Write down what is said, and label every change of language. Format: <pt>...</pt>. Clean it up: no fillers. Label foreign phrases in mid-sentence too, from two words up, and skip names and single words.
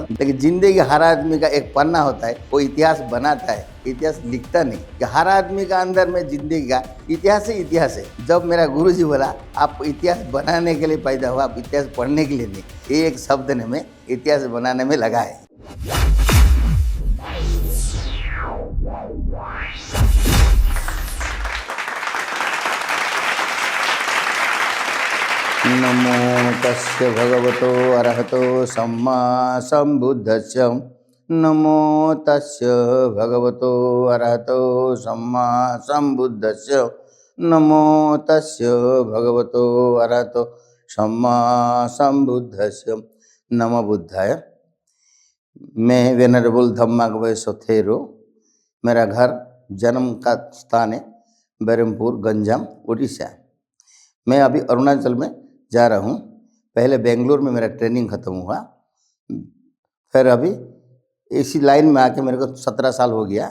<hi>लेकिन जिंदगी हर आदमी का एक पन्ना होता है, वो इतिहास बनाता है, इतिहास लिखता नहीं। कि हर आदमी का अंदर में जिंदगी का इतिहास ही इतिहास है। जब मेरा गुरुजी बोला आप इतिहास बनाने के लिए पैदा हुआ, आप इतिहास पढ़ने के लिए नहीं, ये एक शब्द ने मैं इतिहास बनाने में लगा है।</hi> <pi>नमो तस्य भगवतो अरहतो सम्मा सम्बुद्धस्य। नमो तस्य भगवतो अरहतो सम्मा सम्बुद्धस्य। नमो तस्य भगवतो अरहतो सम्मा सम्बुद्धस्य। नमो बुद्धाय।</pi> <hi>मैं वेनरेबल धम्मागवय सोथेरो, मेरा घर जन्म का स्थान है बरमपुर, गंजाम, उड़ीसा। मैं अभी अरुणाचल में जा रहा हूँ। पहले बेंगलोर में मेरा ट्रेनिंग खत्म हुआ। फिर अभी इसी लाइन में आके मेरे को 17 साल हो गया।</hi>